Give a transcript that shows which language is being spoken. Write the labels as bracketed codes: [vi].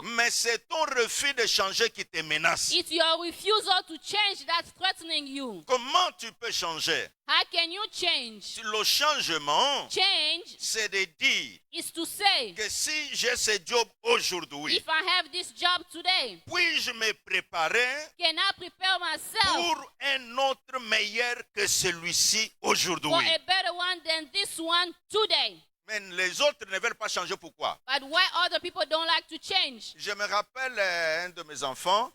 [fr] mais c'est ton refus de changer qui te menace. [en] it's your refusal to change that's threatening you. [fr] Comment tu peux changer? [en] How can you change? [fr] Le changement, [en] Change [fr] c'est de dire [en] is to say, [fr] que si j'ai ce job aujourd'hui, [en] if I have this job today, [fr] puis-je me préparer [en] can I prepare myself [fr] pour un autre meilleur que celui-ci [en] for [fr] aujourd'hui? [en] a better one than this one today? [fr] Mais les autres ne veulent pas changer. Pourquoi? [en] But why other people don't like to change? [fr] Je me rappelle un de mes enfants,